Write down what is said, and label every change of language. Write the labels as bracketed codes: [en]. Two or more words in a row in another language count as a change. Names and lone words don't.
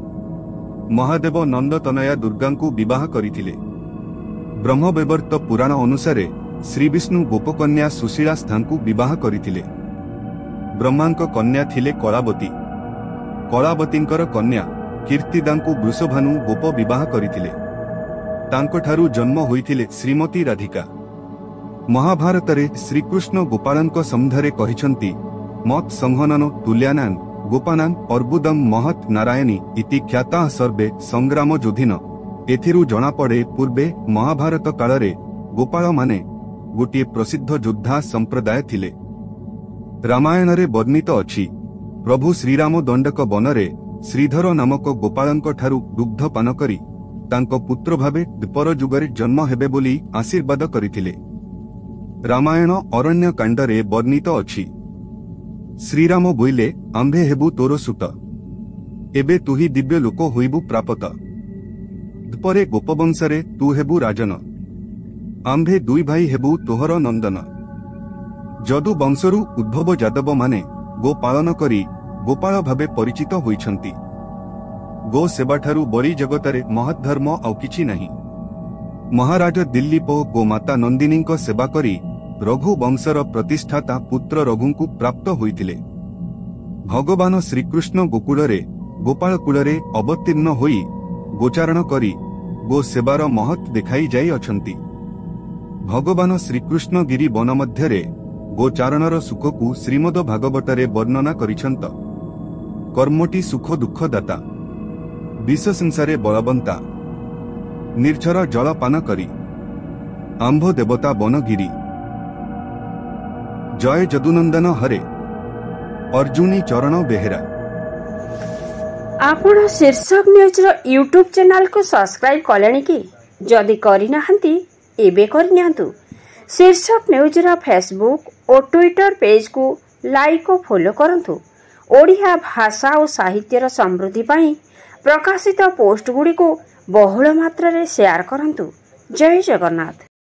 [or] ମହାଦେବ ନନ୍ଦତନୟା ଦୁର୍ଗାଙ୍କୁ ବିବାହ କରିଥିଲେ। ବ୍ରହ୍ମବୈବର୍ତ୍ତ ପୁରାଣ ଅନୁସାରେ ଶ୍ରୀବିଷ୍ଣୁ ଗୋପକନ୍ୟା ସୁଶୀଳାସ୍ଥାଙ୍କୁ ବିବାହ କରିଥିଲେ। ବ୍ରହ୍ମାଙ୍କ କନ୍ୟା ଥିଲେ କଳାବତୀ। କଳାବତୀଙ୍କର କନ୍ୟା କୀର୍ତ୍ତିଦାଙ୍କୁ ବୃଷଭାନୁ ଗୋପ ବିବାହ କରିଥିଲେ। ତାଙ୍କଠାରୁ ଜନ୍ମ ହୋଇଥିଲେ ଶ୍ରୀମତୀ ରାଧିକା। ମହାଭାରତରେ ଶ୍ରୀକୃଷ୍ଣ ଗୋପାଳଙ୍କ ସମ୍ବନ୍ଧରେ କହିଛନ୍ତି [sa] मत संहनन तुल्यानान गोपानान अर्बुदम महत् नारायणी इति ख्याता सर्वे संग्राम जोधिन। [or] ଏଥିରୁ ଜଣା ପଡ଼େ ପୂର୍ବେ ମହାଭାରତ କାଳରେ ଗୋପାଳ ମାନେ ଗୋଟେ ପ୍ରସିଦ୍ଧ ଯୋଦ୍ଧା ସମ୍ପ୍ରଦାୟ ଥିଲେ। ରାମାୟଣରେ ବର୍ଣ୍ଣିତ ଅଛି ପ୍ରଭୁ ଶ୍ରୀରାମ ଦଣ୍ଡକ ବନରେ ଶ୍ରୀଧର ନାମକ ଗୋପାଳଙ୍କ ଠାରୁ ଦୁଗ୍ଧ ପାନ କରି ତାଙ୍କୁ ପୁତ୍ର ଭାବେ ଦ୍ୱାପର ଯୁଗରେ ଜନ୍ମ ହେବେ ବୋଲି ଆଶୀର୍ବାଦ କରିଥିଲେ। ରାମାୟଣ ଅରଣ୍ୟ କାଣ୍ଡରେ ବର୍ଣ୍ଣିତ ଅଛି ଶ୍ରୀରାମ ବୋଇଲେ ଆମ୍ଭେ ହେବୁ ତୋର ସୁତ ଏବେ ତୁହି ଦିବ୍ୟ ଲୋକ ହୋଇବୁ ପ୍ରାପତ ଦ୍ୱାପରେ ଗୋପବଂଶରେ ତୁ ହେବୁ ରାଜନ ଆମ୍ଭେ ଦୁଇ ଭାଇ ହେବୁ ତୋହର ନନ୍ଦନ। ଯଦୁ ବଂଶରୁ ଉଦ୍ଭବ ଯାଦବ ମାନେ ଗୋ ପାଳନ କରି ଗୋପାଳ ଭାବେ ପରିଚିତ ହୋଇଛନ୍ତି। ଗୋ ସେବାଠାରୁ ବଡ଼ି ଜଗତରେ ମହତ୍ ଧର୍ମ ଆଉ କିଛି ନାହିଁ। ମହାରାଜ ଦିଲୀପ ଗୋମାତା ନନ୍ଦିନୀଙ୍କ ସେବା କରି ରଘୁ ବଂଶର ପ୍ରତିଷ୍ଠାତା ପୁତ୍ର ରଘୁଙ୍କୁ ପ୍ରାପ୍ତ ହୋଇଥିଲେ। ଭଗବାନ ଶ୍ରୀକୃଷ୍ଣ ଗୋକୁଳରେ ଗୋପାଳ କୁଳରେ ଅବତୀର୍ଣ୍ଣ ହୋଇ ଗୋଚାରଣ କରି ଗୋ ସେବାର ମହତ୍ ଦେଖାଇ ଯାଇ ଅଛନ୍ତି। ଭଗବାନ ଶ୍ରୀକୃଷ୍ଣ ଗିରି ବନ ମଧ୍ୟରେ ଗୋଚାରଣର ସୁଖକୁ ଶ୍ରୀମଦ ଭାଗବତରେ ବର୍ଣ୍ଣନା କରିଛନ୍ତି। କର୍ମଟି ସୁଖ ଦୁଃଖ ଦାତା ବିଷ ସଂସାରେ ବଳବନ୍ତା ନିର୍ଝର ଜଳ ପାନ କରି ଆମ୍ଭ ଦେବତା ବନଗିରି ଜୟ ଯଦୁନନ୍ଦନ ହରେ ଅର୍ଜୁନି ଚରଣ ବେହେରା। ଆପଣ ଶୀର୍ଷକ ନ୍ୟୁଜ ର [en] YouTube channel [or] କୁ ସବସ୍କ୍ରାଇବ କଲେଣି କି ଯଦି କରି ନାହାନ୍ତି ଏବେ କରି ନିଅନ୍ତୁ। ଶୀର୍ଷକ ନ୍ୟୁଜ ର ଫେସବୁକ ଓ ଟ୍ୱିଟର ପେଜକୁ ଲାଇକ ଓ ଫଲୋ କରନ୍ତୁ। ଓଡ଼ିଆ ଭାଷା ଓ ସାହିତ୍ୟର ସମୃଦ୍ଧି ପାଇଁ ପ୍ରକାଶିତ ପୋଷ୍ଟ ଗୁଡ଼ିକୁ ବହୁଳ ମାତ୍ରାରେ ଶେୟାର କରନ୍ତୁ। ଜୟ ଜଗନ୍ନାଥ।